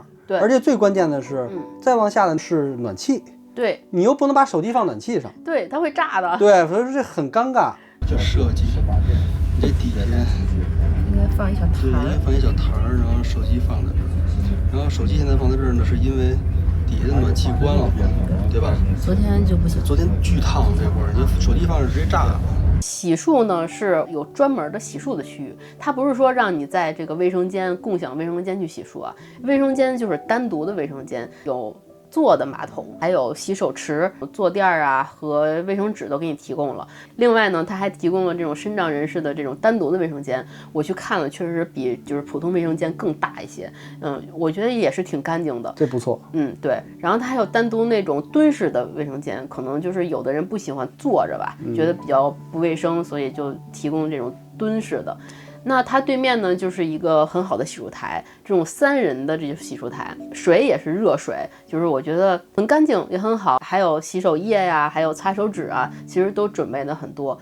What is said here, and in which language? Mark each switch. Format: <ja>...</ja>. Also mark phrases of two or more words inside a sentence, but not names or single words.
<zh>對，而且最關鍵的是，再往下的是暖氣。對，你又不能把手機放暖氣上。對，它會炸的。對，所以說這很尷尬。就設計，你這底下應該放一小台，應該放一小台，然後手機放在這兒。然後手機現在放在這兒呢，是因為底下的暖氣關了，對吧？昨天就不行，昨天巨燙這會兒，你手機放着直接炸了。洗漱呢是有專門的洗漱的區域，它不是說讓你在這個衛生間共享衛生間去洗漱啊，衛生間就是單獨的衛生間，有坐的馬桶，還有洗手池、坐墊啊和衛生紙都給你提供了。另外呢，它還提供了這種身障人士的這種單獨的衛生間，我去看了，確實比就是普通衛生間更大一些。我覺得也是挺乾淨的，這不錯。對。然後它還有單獨那種蹲式的衛生間，可能就是有的人不喜歡坐着吧，覺得比較不衛生，所以就提供這種蹲式的。那它对面呢就是一个很好的洗漱台，这种3人的这个洗漱台，水也是热水，就是我觉得很干净也很好，还有洗手液呀，还有擦手纸啊，其實都準備的很多。</zh>